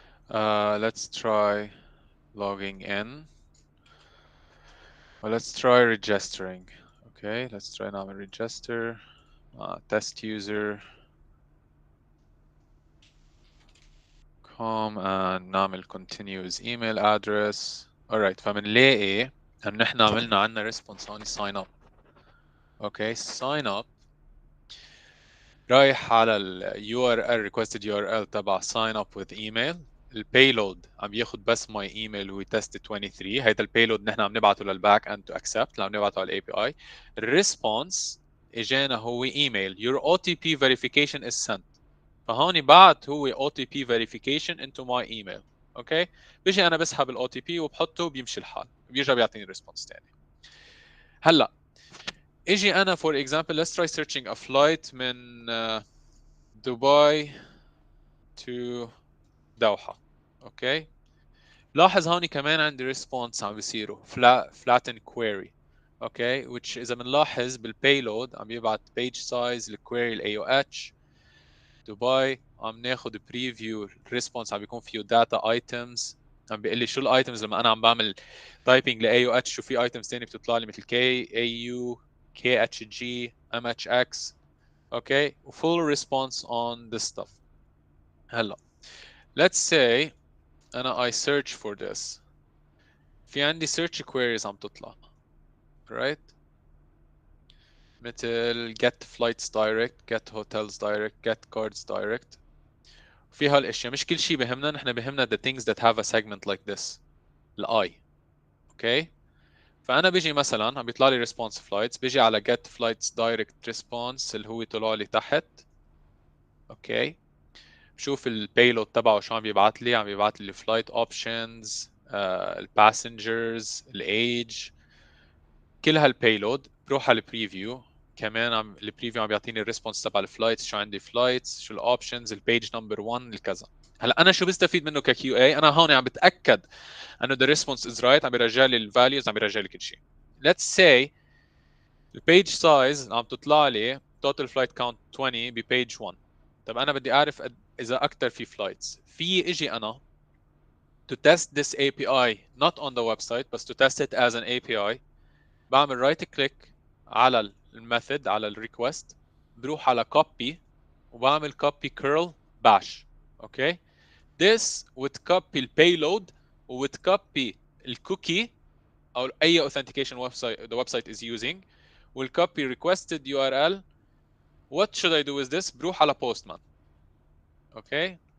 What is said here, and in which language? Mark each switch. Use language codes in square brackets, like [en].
[en] Let's try logging in. Well, let's try registering. Okay, let's try [ar] نعمل [en] register. Test user. com and [ar] نعمل [en] continuous email address. [ar] Alright, فمنلاقي ان احنا عندنا response هون sign up. [en] Okay, sign up [ar] رايح على ال [en] URL requested URL تبع sign up with email. [ar] البيلود عم ياخد بس [en] my email [ar] هو test 23. هيدا البيلود نحن عم نبعته للباك اند [en] to accept، [ar] عم نبعته على الاي بي اي. [en] الريسبونس [ar] اجانا هو [en] email your OTP verification is sent. [ar] فهون بعت هو [en] OTP verification into my email. [ar] اوكي، بيجي انا بسحب الاو تي بي وبحطه بيمشي الحال، بيرجع بيعطيني ريسبونس ثاني. هلا اجي انا [en] for example let's try searching a flight من Dubai to Doha. [ar] اوكي، لاحظ هون كمان عندي ريسبونس عم بيصيروا [en] flatten query. [ar] اوكي، which اذا بنلاحظ بالبيلود عم يبعت [en] page size [ar] الكويري الاي او اتش دبي، عم ناخذ بريفيو الريسبونس عم بيكون فيه داتا ايتمز، عم بيقول لي شو الايتمز لما انا عم بعمل تايبنج لاي او اتش شو في ايتمز ثانيه بتطلع لي مثل كي اي يو كي اتش جي ام اتش اكس. [en] Okay, وفول response on this stuff. هلا let's say انا I search for this، [ar] في عندي [en] search queries [ar] عم تطلع [en] right مثل get flights direct get hotels direct get cards direct. [ar] في هالاشياء مش كل شيء بهمنا، نحن بهمنا [en] the things that have a segment like this [ar] الاي. اوكي، فانا بيجي مثلا عم بيطلع لي [en] response flights، [ar] بيجي على [en] get flights direct response [ar] اللي هو طلع لي تحت. اوكي، بشوف البيلود تبعه شو عم بيبعت لي، عم بيبعت لي flight options الباسنجرز الايج كل هالبيلود. بروح على البريفيو كمان البريفيو عم بيعطيني الريسبونس تبع الفلايتس، شو عندي فلايتس شو الاوبشنز البيج نمبر 1 الكذا. هلا انا شو بستفيد منه ككيو اي؟ انا هون عم بتاكد انه [en] the response is right، [ar] عم بيرجع لي الفاليوز، عم بيرجع لي كل شيء. [en] let's say البيج size [ar] عم تطلع لي [en] total flight count 20 ببيج 1. [ar] طب انا بدي اعرف اذا اكثر في فلايتس، في اجي انا [en] to test this API not on the website but to test it as an API. [ar] بعمل رايت كليك على الميثود على الريكوست، بروح على copy وبعمل [en] copy curl bash. Okay, this وتكوبي البيلود وتكوبي الكوكي او اي authentication website the website is using والcopy requested URL. what should I do with this؟ [ar] بروح على [en] postman. Okay,